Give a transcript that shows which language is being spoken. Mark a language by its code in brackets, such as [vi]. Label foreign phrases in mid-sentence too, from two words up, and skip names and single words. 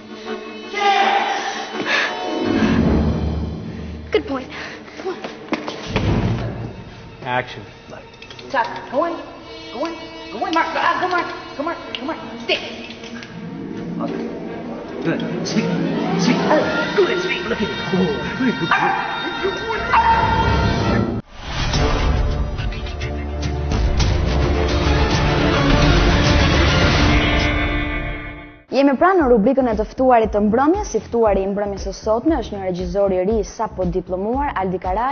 [en] Good point. Action. Stop. Go in. Go in. Go in, Mark. Go, Mark. Go, Mark. Go, Mark. Stick. Good. Speak. Speak. Oh, good. Speak. Look at it. [sq] Jemi pranë në rubrikën e të ftuarit të mbrëmjes. Si ftuari I mbrëmjes së sotme është një regjisor I ri sapo diplomuar, Aldi KARAJ.